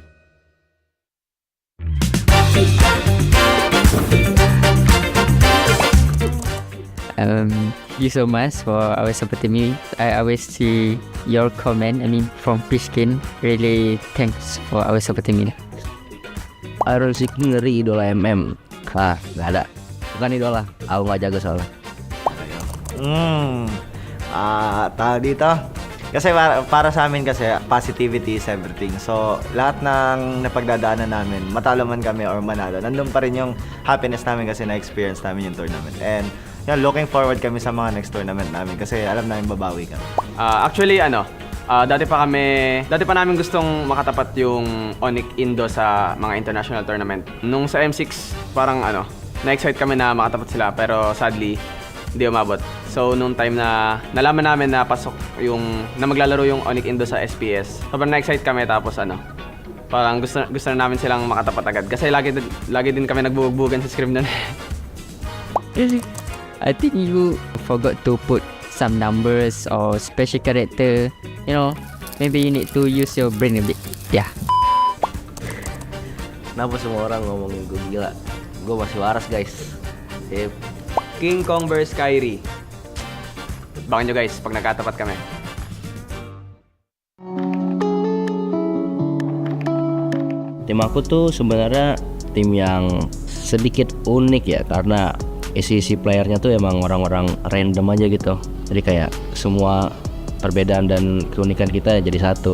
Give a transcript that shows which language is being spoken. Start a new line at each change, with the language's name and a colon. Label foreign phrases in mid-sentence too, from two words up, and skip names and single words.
English: You so much for always supporting me. I always see your comment. From Fishkin. Really thanks for always supporting me.
Indonesian: Iron Six ngeri idola MM. Nggak ada. Bukan idola, aku nggak jago soalnya.
Filipino: Tadi toh kasi para sa amin kasi
English: positivity is everything.
Filipino: So lahat ng napagdadaanan namin, matalo man kami or manalo, nandun pa rin yung happiness namin kasi na-experience namin yung tournament. And yan,
English: looking forward
Filipino: kami sa mga
English: next tournament
Filipino: namin kasi alam namin babawi kami. Actually dati pa namin gustong makatapat yung Onyx Indo sa mga
English: international tournament.
Filipino: Nung sa M6 parang na-excite kami na makatapat sila pero sadly hindi umabot. So nung time na nalaman namin na na maglalaro yung Onyx Indo sa SPS, sobrang na-excite kami tapos parang gusto na namin silang makatapat agad kasi lagi din kami nagbubugbugan sa scrim nun.
English: I think you forgot to put some numbers or special character. You know, maybe you need to use your brain a bit. Yeah.
Indonesian: Kenapa semua orang ngomongin gue gila? Gue masih waras guys. Sip. King Kong vs Kyrie.
Filipino: Abangan nyo guys pag nagkatapat kami.
Indonesian: Tim aku tuh sebenarnya tim yang sedikit unik ya karena isi playernya tuh emang orang-orang random aja gitu. Jadi kayak semua perbedaan dan keunikan kita jadi satu.